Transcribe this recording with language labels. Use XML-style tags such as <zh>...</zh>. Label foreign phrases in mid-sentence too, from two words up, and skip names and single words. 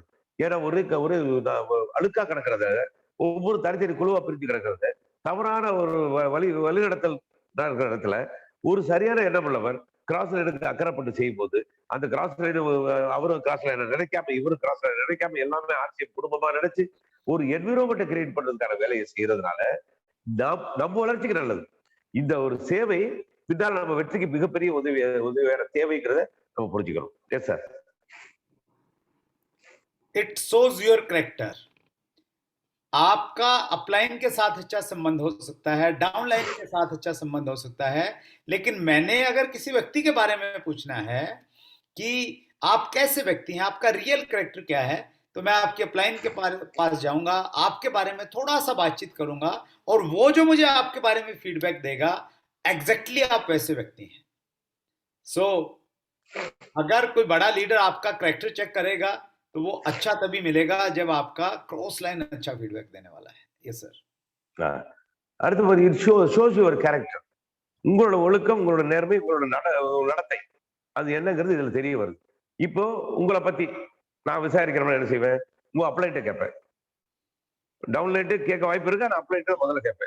<ta>ஏன்னா ஒரு அழுக்கா கிடக்கிறத, ஒவ்வொரு தனித்தனி குழுவா பிரிஞ்சு கிடக்கிறது, தவறான ஒரு வழிநடத்தல் இருக்கிற இடத்துல ஒரு சரியான எண்ணம் உள்ளவர்</ta> <en>cross lineukku</en> <ta>அக்கறைப்பட்டு செய்யும் போது, அந்த</ta> <en>cross line</en> <ta>அவரும்</ta> <en>cross linai</en> <ta>நினைக்காம, இவரும்</ta> <en>cross line</en> <ta>நினைக்காம, எல்லாமே ஆர்சிஎம் குடும்பமா நினைச்சு ஒரு</ta> <en>environmentai create</en> <ta>பண்றதுக்கான வேலையை செய்யறதுனால நம்ம வளர்ச்சிக்கு நல்லது. இந்த ஒரு சேவை பின்னால் நம்ம வெற்றிக்கு மிகப்பெரிய உதவியான தேவைங்கிறத நம்ம புரிஞ்சுக்கணும்.</ta> <en>yes sir. it shows your character.</en> <hi>आपका अपलाइन के साथ अच्छा संबंध हो सकता है, डाउनलाइन के साथ अच्छा संबंध हो सकता है, लेकिन मैंने अगर किसी व्यक्ति के बारे में पूछना है कि आप कैसे व्यक्ति हैं, आपका</hi> <en>real character</en> <hi>क्या है, तो मैं आपके अपलाइन के पास जाऊंगा, आपके बारे में थोड़ा सा बातचीत करूंगा, और वो जो मुझे आपके बारे में फीडबैक देगा, एग्जैक्टली आप वैसे व्यक्ति हैं। सो अगर कोई बड़ा लीडर आपका कैरेक्टर चेक करेगा, तो वो अच्छा तभी मिलेगा जब आपका</hi> <en>cross line</en> <hi>अच्छा फीडबैक देने वाला है।</hi> <en>yes sir.</en> <ta>அடுத்து</ta> <en>it shows your character.</en> <ta>உங்களோட ஒழுக்கம், உங்களோட நேர்மை, உங்களோட நடத்தை, அது என்னங்கிறது இதுல தெரிய வருது. இப்போ உங்களை பத்தி நான் விசாரிக்கிறேன், என்ன செய்வேன்? உங்க அப்ளைன்ட்ட கேட்பேன். டவுன்லைன்ட்டு கேட்க வாய்ப்பு இருக்கு, நான் அப்ளைன்ட்ட முதல்ல கேட்பேன்.</ta>